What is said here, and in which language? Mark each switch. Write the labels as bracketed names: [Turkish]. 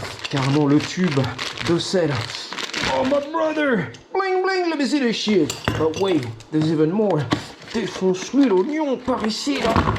[French] Carrément le tube de sel. [English] Oh my brother, bling bling, let me see the shit. But wait, there's even more. [French] Défonce-lui l'oignon par ici, là.